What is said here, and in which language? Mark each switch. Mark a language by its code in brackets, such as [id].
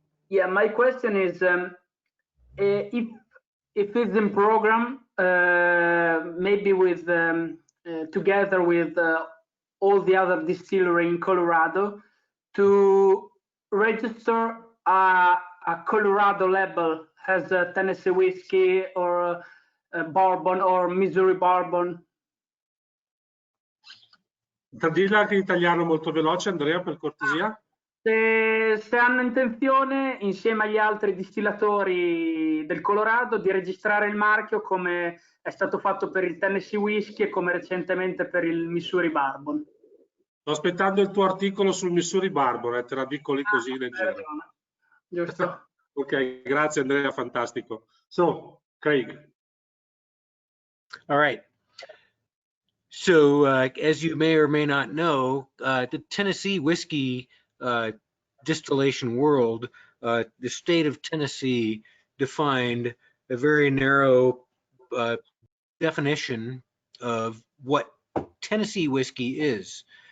[en] Yeah, my question is if it's in program, maybe with together with all the other distillery in Colorado, to register a Colorado label as a Tennessee whiskey or a bourbon or Missouri bourbon. [it] Tradilla anche in italiano molto veloce, Andrea, per cortesia. Se hanno intenzione, insieme agli altri distillatori del Colorado, di registrare il marchio come è stato fatto per il Tennessee Whiskey e come recentemente per il Missouri Bourbon. Sto aspettando il tuo articolo sul Missouri Bourbon, te la dico lì così leggero. Giusto. Ok, grazie Andrea, fantastico. [en] So, Craig. All right. So, as you may or may not know, the Tennessee whiskey distillation world, the state of Tennessee defined a very narrow definition of what Tennessee whiskey is.